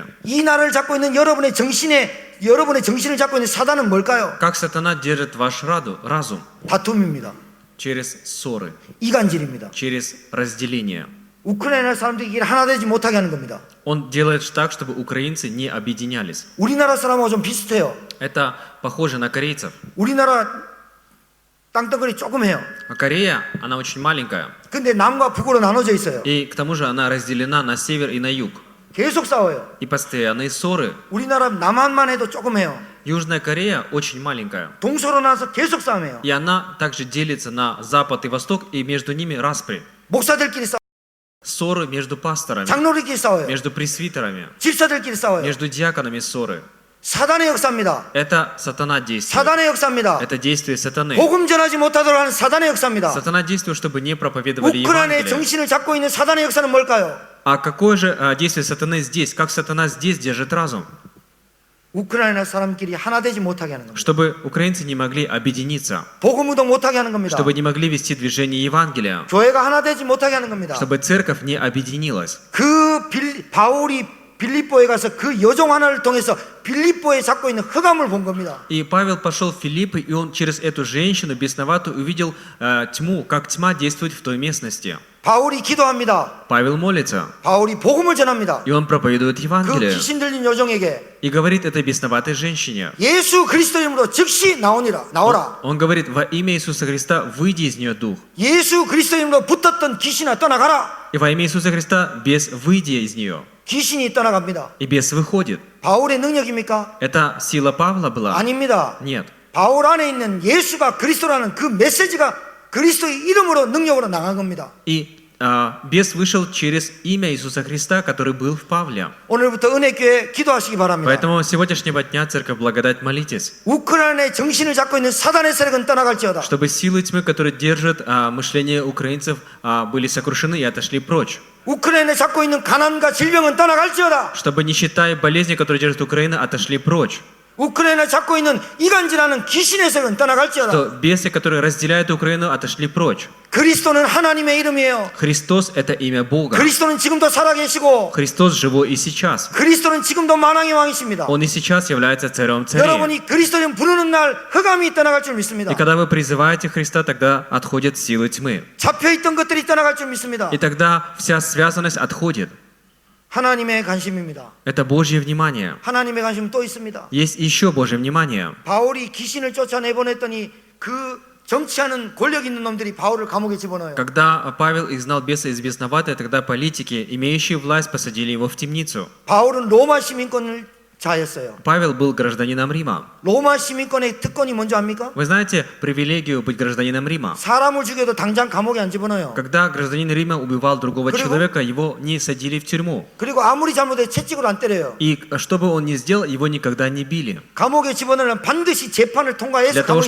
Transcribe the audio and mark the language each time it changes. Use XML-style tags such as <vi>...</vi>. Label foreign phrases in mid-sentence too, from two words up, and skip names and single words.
<ko>이 나라를 잡고 있는 여러분의 정신을 잡고 있는 사단은 뭘까요?</ko> <ru>Как сатана держит ваш разум?</ru> <ko>다툼입니다.</ko> <ru>Через ссоры,</ru> <ko>이간질입니다.</ko> <ru>через разделение.</ru> <ko>우크라이나 사람들이 일 하나 되지 못하게 하는 겁니다.</ko> <ru>Он делает так, чтобы украинцы не объединялись.</ru> <ko>우리나라 사람하고 좀 비슷해요.</ko> <ru>Это похоже на корейцев.</ru> <ko>우리나라 땅덩어리 조금 해요.</ko> <ru>А Корея, она очень маленькая.</ru> <ko>근데 남과 북으로 나눠져 있어요.</ko> <ru>И к тому же она разделена на север и на юг.</ru> <ko>계속 싸워요.</ko> <ru>И постоянные ссоры.</ru> <ko>우리나라 남한만 해도 조금 해요.</ko> <ru>Южная Корея очень маленькая.</ru> <ko>동서로 나서 계속 싸움해요.</ko> <ru>И она также делится на запад и восток, и между ними распри.</ru> <ko>목사들끼리 싸워요.</ko> <ru>Ссоры между пасторами,</ru> <ko>장로들끼리 싸워요.</ko> <ru>между пресвитерами,</ru> <ko>집사들끼리 싸워요.</ko> <ru>между диаконами ссоры.</ru> <ko>사단의 역사입니다.</ko> <ru>Это сатана действует.</ru> <ko>사단의 역사입니다.</ko> <ru>Это действие сатаны.</ru> <ko>복음 전하지 못하도록 하는 사단의 역사입니다.</ko> <ru>Сатана действует, чтобы не проповедовали</ru> <ko>우크라이나의</ko> <ru>Евангелие.</ru> <ko>정신을 잡고 있는 사단의 역사는 뭘까요?</ko> <ru>А какое же действие сатаны здесь? Как сатана здесь держит разум?</ru> <ko>우크라이나 사람끼리 하나 되지 못하게 하는 겁니다.</ko> <ru>Чтобы украинцы не могли объединиться,</ru> <ko>복음 운동 못하게 하는 겁니다.</ko> <ru>чтобы не могли вести движение Евангелия,</ru> <ko>교회가 하나 되지 못하게 하는 겁니다.</ko> <ru>чтобы церковь не объединилась.</ru> <ko>바울이 빌립보에 가서 그 여종 하나를 통해서 빌립보에 잡고 있는 흑암을 본 겁니다.</ko> <ru>И Павел пошел в Филиппы, и он через эту женщину бесноватую увидел тьму, как тьма действует в той местности.</ru> <ko>바울이 기도합니다.</ko> <ru>Павел молится,</ru> <ko>바울이 복음을 전합니다.</ko> <ru>и он проповедует</ru> <ko>그</ko> <ru>Евангелие.</ru> <ko>귀신 들린 여종에게</ko> <ru>И говорит этой бесноватой женщине.</ru> <ko>예수 그리스도 이름으로 즉시 나오라.</ko> <ru>Он говорит: во имя Иисуса Христа выйди из нее дух.</ru> <ko>예수 그리스도 이름으로 붙었던 귀신아 떠나가라.</ko> <ru>И во имя Иисуса Христа бес выйди из нее.</ru> <ko>귀신이 떠나갑니다.</ko> <ru>И бес выходит.</ru> <ko>바울의 능력입니까?</ko> <ru>Это сила Павла была?</ru> <ko>아닙니다.</ko> <ru>Нет.</ru> <ko>바울 안에 있는 예수가 그리스도라는 그 메시지가 그리스도의 이름으로 능력으로 나간 겁니다.</ko> <ru>И бес вышел через имя Иисуса Христа, который был в Павле.</ru> <ko>오늘부터 은혜교회 기도하시기 바랍니다.</ko> <ru>Поэтому с сегодняшнего дня, Церковь Благодать, молитесь,</ru> <ko>우크라이나의 정신을 잡고 있는 사단의 세력은 떠나갈지어다.</ko> <ru>чтобы силы тьмы, которые держат мышление украинцев, были сокрушены и отошли прочь.</ru> <ko>우크라이나에 잡고 있는 가난과 질병은 떠나갈지어다.</ko> <ru>Чтобы нищета и болезни, которые держат Украину, отошли прочь.</ru> <ko>우크라이나 잡고 있는 이간질하는 귀신의 세력은 떠나갈지어다.</ko> <ru>Что бесы, которые разделяют Украину, отошли прочь.</ru> <ko>그리스도는 하나님의 이름이에요.</ko> <ru>Христос – это имя Бога.</ru> <ko>그리스도는 지금도 살아계시고</ko> <ru>Христос живой и сейчас.</ru> <ko>그리스도는 지금도 만왕의 왕이십니다.</ko> <ru>Он и сейчас является царем царей.</ru> <ko>여러분이 그리스도를 부르는 날 흑암이 떠나갈 줄 믿습니다.</ko> <ru>И когда вы призываете Христа, тогда отходят силы тьмы.</ru> <ko>잡혀있던 것들이 떠나갈 줄 믿습니다.</ko> <ru>И тогда вся связанность отходит.</ru> <ko>하나님의 관심입니다.</ko> <ru>Это Божье внимание.</ru> <ko>하나님의 관심은 또 있습니다.</ko> <ru>Есть еще Божье внимание.</ru> <ko>바울이 귀신을 쫓아내보냈더니 그 정치하는 권력 있는 놈들이 바울을 감옥에 집어넣어요.</ko> <ru>Когда Павел изгнал беса из бесноватой, тогда политики, имеющие власть, посадили его в темницу.</ru> <ko>바울은 로마 시민권을 자였어요.</ko> <ru>Павел был гражданином Рима.</ru> <ko>로마 시민권의 특권이 뭔지 압니까?</ko> <ru>Вы знаете привилегию быть гражданином Рима?</ru> <ko>사람을 죽여도 당장 감옥에 안 집어넣어요.</ko> <ru>Когда гражданин Рима убивал другого</ru> <ko>그리고-</ko> <ru>человека, его не садили в тюрьму.</ru> <ko>그리고 아무리 잘못해도 채찍으로 안 때려요.</ko> <ru>И что бы он ни сделал, его никогда не били.</ru> <ko>감옥에 집어넣으면 반드시 재판을 통과해서</ko> <ru>Для того,</ru>